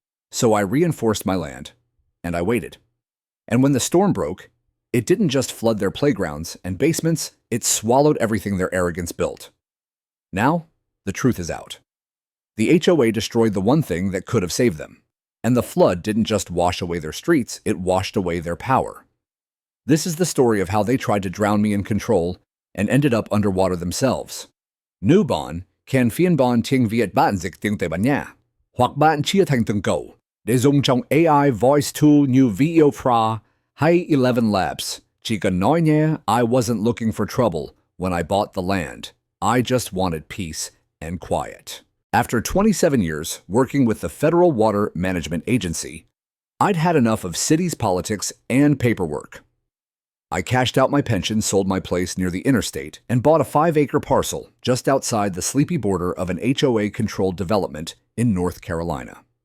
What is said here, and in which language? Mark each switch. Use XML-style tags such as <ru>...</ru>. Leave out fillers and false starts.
<en>So I reinforced my land, and I waited. And when the storm broke, it didn't just flood their playgrounds and basements, it swallowed everything their arrogance built. Now, the truth is out. The HOA destroyed the one thing that could have saved them. And the flood didn't just wash away their streets, it washed away their power. This is the story of how they tried to drown me in control and ended up underwater themselves.</en> <vi>Nu bon, can phiên bon tiếng Việt bạn dịch tiếng Tây Ban Nha, hoặc bạn chia thành từng câu, để dùng trong AI voice tool như Video Pro hay 11 Labs. Chỉ cần nói nhé,</vi> <en>I wasn't looking for trouble when I bought the land. I just wanted peace and quiet. After 27 years working with the Federal Water Management Agency, I'd had enough of city's politics and paperwork. I cashed out my pension, sold my place near the interstate, and bought a 5-acre parcel just outside the sleepy border of an HOA-controlled development in North Carolina.</en>